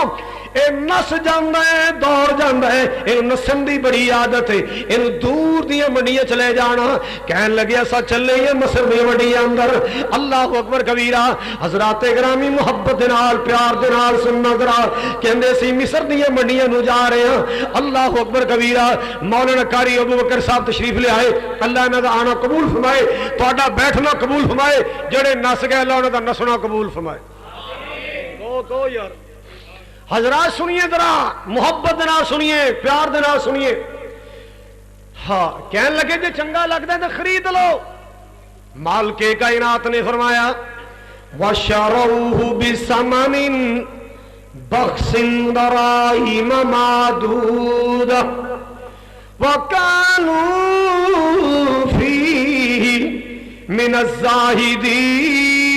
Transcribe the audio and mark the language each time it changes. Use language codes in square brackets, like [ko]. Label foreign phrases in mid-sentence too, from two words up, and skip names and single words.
[ur] یہ نس جاتا ہے، دوڑ جاتا ہے، ان نسن کی بڑی عادت ہے. [pa] ਇਨ ਦੂਰ ਦੀਆਂ ਮੰਡੀਆਂ 'ਚ ਲੈ ਜਾਣਾ। ਕਹਿਣ ਲੱਗੇ ਅਸਾਂ ਚੱਲੇ ਹੀ ਮਿਸਰ ਦੀ ਮੰਡੀਆਂ ਅੰਦਰ। [ar] الله أكبر كبيرا. [pa] ਹਜ਼ਰਾਤ ਗਰਾਮੀ ਮੁਹੱਬਤ ਦੇ ਨਾਲ ਪਿਆਰ ਦੇ ਨਾਲ ਸੁਣਨਾ ਜ਼ਰਾ। ਕਹਿੰਦੇ ਸੀ ਮਿਸਰ ਦੀਆਂ ਮੰਡੀਆਂ ਨੂੰ ਜਾ ਰਹੇ ਹੈਂ। [ar] الله أكبر كبيرا. [ur] مولانا قاری ابو بکر صاحب تشریف لے آئے. [pa] ਅੱਲਾਹ ਇਨ੍ਹਾਂ ਦਾ ਆਣਾ ਕਬੂਲ ਫ਼ਰਮਾਏ, ਤੁਹਾਡਾ ਬੈਠਣਾ ਕਬੂਲ ਫ਼ਰਮਾਏ। ਜੇੜ੍ਹੇ ਨੱਸ ਗਏ ਅੱਲਾਹ ਉਨ੍ਹਾਂ ਦਾ ਨੱਸਣਾ ਕਬੂਲ ਫ਼ਰਮਾਏ। ਤੋ ਯਾਰ ਹਜ਼ਰਾਤ ਸੁਣੀਏ ਜ਼ਰਾ, ਮੁਹੱਬਤ ਦੇ ਨਾਲ ਸੁਣੀਏ, ਪਿਆਰ ਦੇ ਨਾਲ ਸੁਣੀਏ। ਹਾਂ ਕਹਿਣ ਲੱਗੇ ਜੇ ਚੰਗਾ ਲਗਤਾ ਹੈ ਤੋ ਖ਼ਰੀਦ ਲੋ। [ur] مالکِ کائنات نے فرمایا [ar] وشروه بثمن بخس دراهم معدود وكانوا فيه من الزاهدين.